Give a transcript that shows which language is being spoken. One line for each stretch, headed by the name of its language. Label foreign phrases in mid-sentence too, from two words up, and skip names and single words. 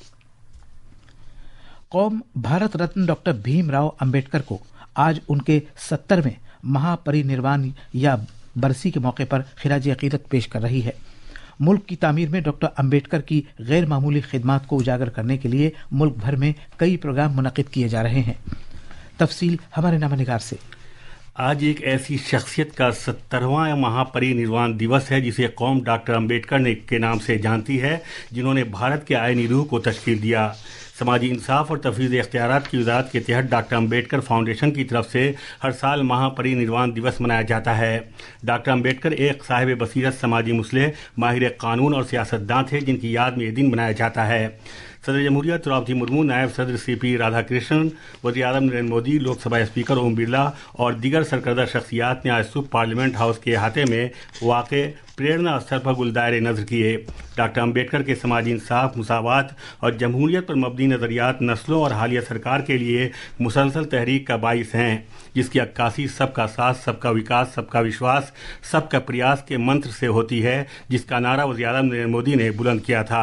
Urdu: قوم بھارت رتن ڈاکٹر بھیم راؤ امبیڈکر کو آج ان کے 70ویں مہاپری نروان یا برسی کے موقع پر خراج عقیدت پیش کر رہی ہے. ملک کی تعمیر میں ڈاکٹر امبیڈکر کی غیر معمولی خدمات کو اجاگر کرنے کے لیے ملک بھر میں کئی پروگرام منعقد کیے جا رہے ہیں. تفصیل ہمارے نامہ نگار سے. آج ایک ایسی شخصیت کا 70واں مہاپری نروان دیوس ہے جسے قوم ڈاکٹر امبیڈکر کے نام سے جانتی ہے، جنہوں نے بھارت کے آئینی روح کو تشکیل دیا۔ سماجی انصاف اور تفویض اختیارات کی وزارت کے تحت ڈاکٹر امبیڈکر فاؤنڈیشن کی طرف سے ہر سال مہاپری نروان دیوس منایا جاتا ہے۔ ڈاکٹر امبیڈکر ایک صاحب بصیرت سماجی مصلح، ماہر قانون اور سیاستداں تھے جن کی یاد میں یہ دن منایا جاتا ہے۔ صدر جمہوریہ دروپدی مرمو، نائب صدر سی پی رادھا کرشنن، وزیر اعظم نریندر مودی، لوک سبھا اسپیکر اوم برلا اور دیگر سرکردہ شخصیات نے آج صبح پارلیمنٹ ہاؤس کے احاطے میں واقع پریرنا استھل پر گلدائے نظر کیے۔ ڈاکٹر امبیڈکر کے سماجی انصاف، مساوات اور جمہوریت پر مبنی نظریات نسلوں اور حالیہ سرکار کے لیے مسلسل تحریک کا باعث ہیں، جس کی عکاسی سب کا ساتھ، سب کا وکاس، سب کا وشواس، سب کا پریاس کے منتر سے ہوتی ہے، جس کا نعرہ وزیر اعظم نریندر مودی نے بلند کیا تھا۔